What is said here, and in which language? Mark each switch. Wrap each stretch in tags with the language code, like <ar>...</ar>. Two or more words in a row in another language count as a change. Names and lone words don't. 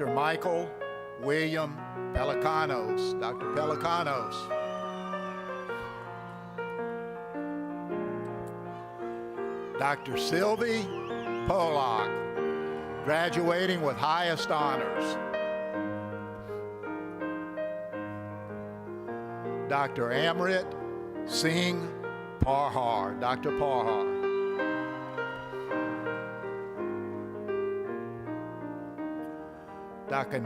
<en>Michael William Pelicanos. Dr. Pelicanos. Dr. Sylvie Pollock, graduating with highest honors. Dr. Amrit Singh Parhar. Dr. Parhar. Dr.</en>